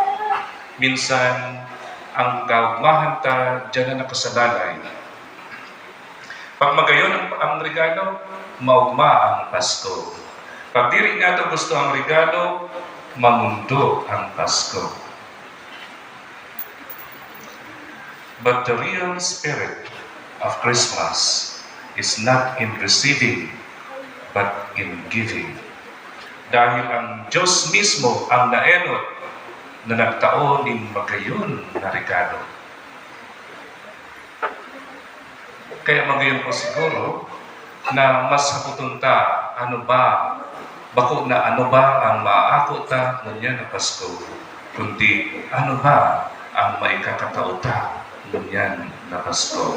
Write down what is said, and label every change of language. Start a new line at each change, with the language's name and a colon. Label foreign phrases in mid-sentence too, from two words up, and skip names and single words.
Bikol: Minsan, ang kaugmahan ta dyan na nakasalalay. Pag magayon ang regalo, maugma ang Pasko. Pag diri nato gusto ang regalo, mamundo ang Pasko.
English: But the real spirit of Christmas is not in receiving, but in giving.
Bikol: Dahil ang Diyos mismo ang naenot na nagtaon ng magayon na regalo. Kaya magayon po siguro na mas haputunta bako na ano ba ang maaako ta ngunya na Pasko, kundi ano ba ang maikakatauta ngunya na Pasko.